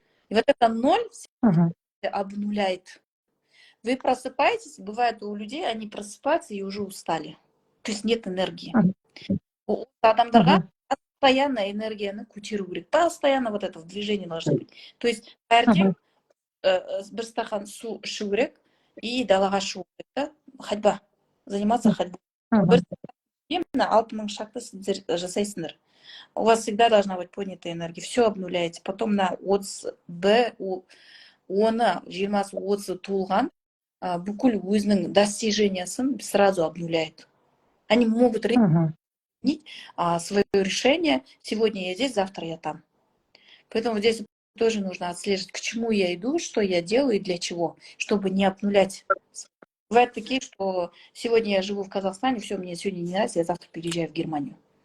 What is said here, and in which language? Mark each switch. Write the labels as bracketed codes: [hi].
[ru] И вот это 0 Мгм. обнуляет. Вы просыпаетесь, бывает у людей, они просыпаются и уже устали. То есть нет энергии. Мгм. [kk] У адамдарға Мгм. постоянно энергияны көтеру керек. [ru] Постоянно вот это в движении должно быть. То есть [kk] таңертең Мгм. бір стақан су ішу керек и далаға шығу керек, да? [ru] Ходьба. заниматься ходьбой. [kk] Бір мына 6000 шақты сіздер жасайсыңдар. [ru] У вас всегда должна быть поднятая энергия. Все обнуляете. Потом на [kk] 30 оны 20-30 туылған бүкіл өзінің достижениясын [ru] сразу обнуляет. Они могут изменить свое решение. Сегодня я здесь, завтра я там. Поэтому здесь тоже нужно отслеживать, к чему я иду, что я делаю и для чего, чтобы не обнулять. Бывают такие, что сегодня я живу в Казахстане, все, мне сегодня не нравится, я завтра переезжаю в Германию.